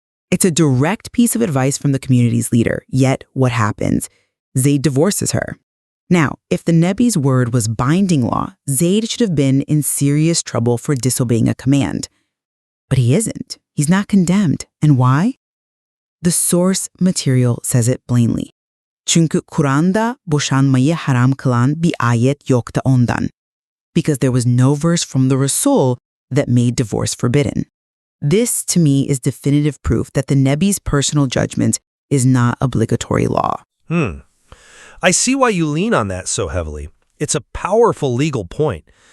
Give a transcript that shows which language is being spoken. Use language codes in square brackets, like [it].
[en] It's a direct piece of advice from the community's leader, yet what happens? Zayd divorces her. Now, if the Nebi's word was binding law, Zayd should have been in serious trouble for disobeying a command. But he isn't. He's not condemned. And why? The source material says it plainly. [tr] Çünkü Kur'an'da boşanmayı haram kılan bir ayet yoktu ondan. [en] Because there was no verse from the Resul that made divorce forbidden. This, to me, is definitive proof that the Nebi's personal judgment is not obligatory law. I see why you lean on that so heavily. It's a powerful legal point.